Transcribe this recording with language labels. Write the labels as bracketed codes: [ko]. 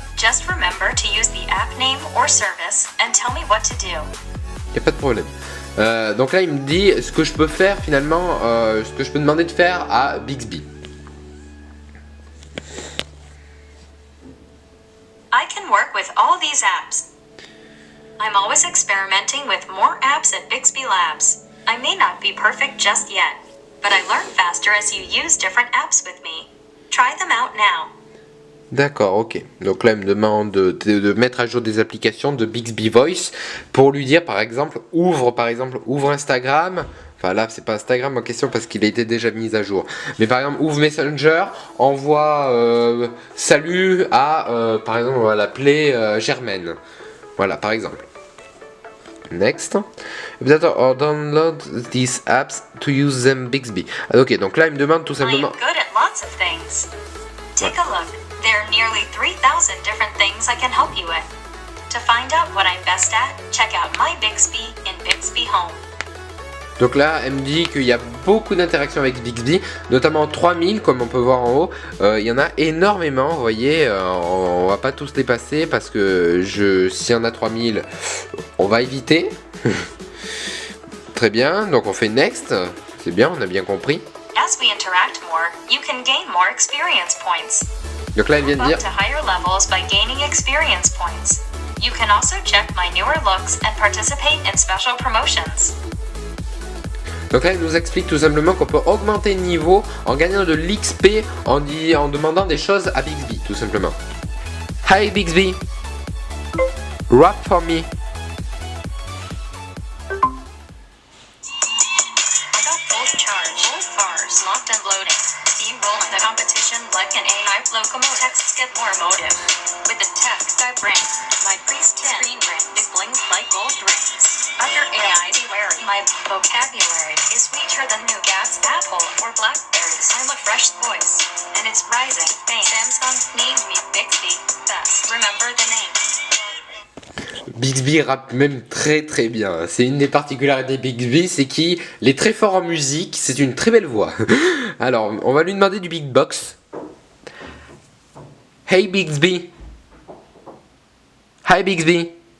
[en] Just remember to use the app name or service and tell me what to do. [fr] Il n'y a pas de problème. Donc là il me dit ce que je peux faire finalement, ce que je peux demander de faire à Bixby. [en] I can work with all these apps. I'm always experimenting with more apps at Bixby Labs. I may not be perfect just yet, but I learn faster as you use different apps with me. Try them out now. [fr] D'accord, ok. Donc là, il me demande de mettre à jour des applications de Bixby Voice pour lui dire, par exemple, ouvre Instagram. Enfin là, c'est pas Instagram en question parce qu'il a été déjà mis à jour. Mais par exemple, ouvre Messenger, envoie salut à, par exemple, on va l'appeler Germaine. Voilà, par exemple. Next. [en] Or download these apps to use them Bixby. [fr] Ok, donc là, il me demande tout [en] I am [fr] simplement... [en] good at lots of things. Take a look. There are nearly 3,000 different things I can help you with. To find out what I'm best at, check out my Bixby in Bixby Home. [fr] Donc là, elle me dit qu'il y a beaucoup d'interactions avec Bixby, notamment 3000 comme on peut voir en haut. Il y en a énormément, vous voyez, on va pas tous les passer parce que s'il y en a 3000, on va éviter. Très bien, donc on fait next, c'est bien, on a bien compris. [en] As we interact more, you can gain more experience points. [fr] Donc là, elle vient de [en] Move [fr] dire... [en] up to higher levels by gaining experience points. You can also check my newer looks and participate in special promotions. [fr] Donc là, elle nous explique tout simplement qu'on peut augmenter le niveau en gagnant de l'XP en demandant des choses à Bixby, tout simplement. [en] Hi Bixby, rap for me. I got full charge, full bars, locked and loading. See, rolling the competition like an AI locomotive. Texts get more emotive. With the text I bring, my priest screen ring, it blings like gold rings. Other AIs beware, my vocabulary is richer than Nougat's apple or blackberries. I'm a fresh voice, and it's rising fame. Samsung named me Bixby, thus remember the name. [fr] Bixby rappe même très très bien. C'est une des particularités de Bixby, c'est qu'il est très fort en musique, c'est une très belle voix. Alors, on va lui demander du big box. [en] Hey Bixby. Hi Bixby.